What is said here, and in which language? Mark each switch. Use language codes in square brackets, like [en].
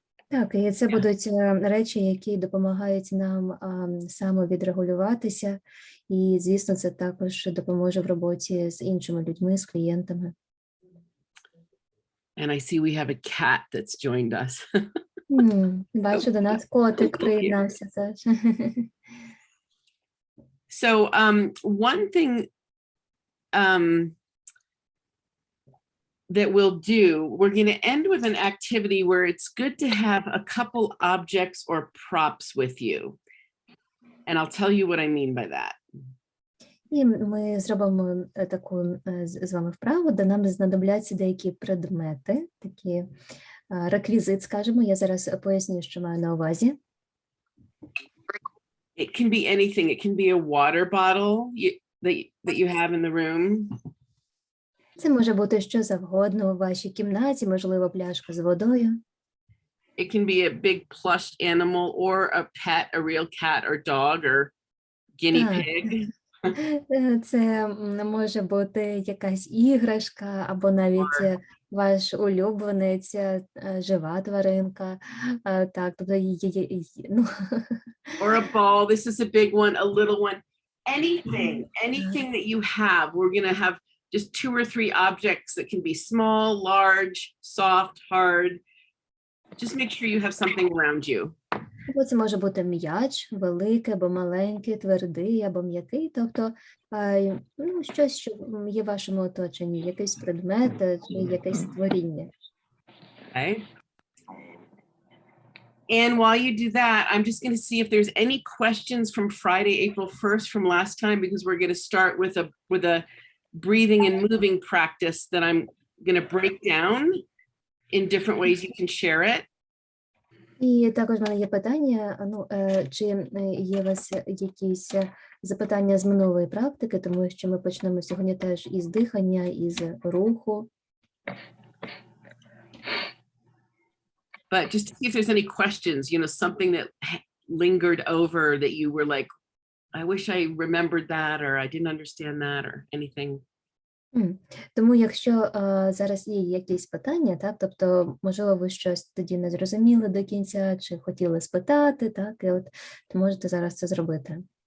[uk] Так, і це будуть речі, які допомагають нам самовідрегулюватися, і, звісно, це також допоможе в роботі з іншими людьми, з клієнтами. [en] And I see we have a cat that's joined us. [uk] Бачу, до нас котик приєднався теж. [en] So one thing that we'll do, we're going to end with an activity where it's good to have a couple objects or props with you. And I'll tell you what I mean by that. [uk] І ми зробимо таку з вами вправу, де нам знадобляться деякі предмети, такі реквізит, скажімо. Я зараз поясню, що маю на увазі. [en] It can be anything. It can be a water bottle that you have in the room. [uk] Це може бути що завгодно у вашій кімнаті, можливо, пляшка з водою. [en] It can be a big plushed animal or a pet, a real cat or dog or guinea pig. [uk] Це може бути якась іграшка або навіть ваш улюбленець, жива тваринка. Так, тобто, ну. [en] Or a ball. This is a big one, a little one. Anything that you have. We're going to have just 2 or 3 objects that can be small, large, soft, hard. Just make sure you have something around you. [uk] Це може бути м'яч, великий або маленький, твердий або м'який, тобто щось, що є в вашому оточенні, якийсь предмет чи якесь створіння. [en] Okay. And while you do that, I'm just going to see if there's any questions from Friday, April 1st from last time, because we're going to start with a breathing and moving practice that I'm going to break down in different ways you can share it. [uk] І також в мене є питання, чи є у вас якісь запитання з минулої практики, тому що ми почнемо сьогодні теж із дихання, із руху. [en] But just to see if there's any questions, something that lingered over that you were like, I wish I remembered that, or I didn't understand that, or anything. [uk] Тому якщо зараз є якісь питання, так, тобто, можливо, ви щось тоді не зрозуміли до кінця, чи хотіли спитати, так, і от, то можете зараз це зробити.